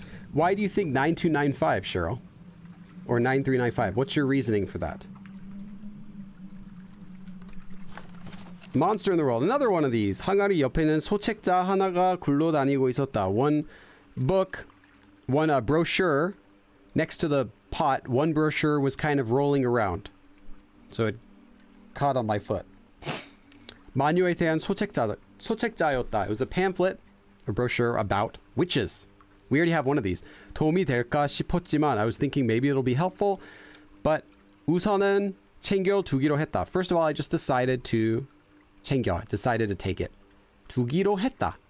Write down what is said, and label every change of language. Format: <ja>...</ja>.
<en>Why do you think 9295, Cheryl? Or 9395? What's your reasoning for that? Monster in the World. Another one of these.</en> <ko>항아리 옆에는 소책자 하나가 굴러다니고 있었다.</ko> <en>One book, one brochure next to the pot. One brochure was kind of rolling around. So it caught on my foot.</en> <ko>마녀에 대한 소책자였다.</ko> <en>It was a pamphlet, a brochure about witches. We already have one of these.</en> <ko>도움이 될까 싶었지만</ko> <en>I was thinking maybe it'll be helpful, but</en> <ko>우선은 챙겨 두기로 했다.</ko> <en>First of all, I just decided to</en> <ko>챙겨.</ko> <en>Decided to take it.</en> <ko>두기로 했다.</ko>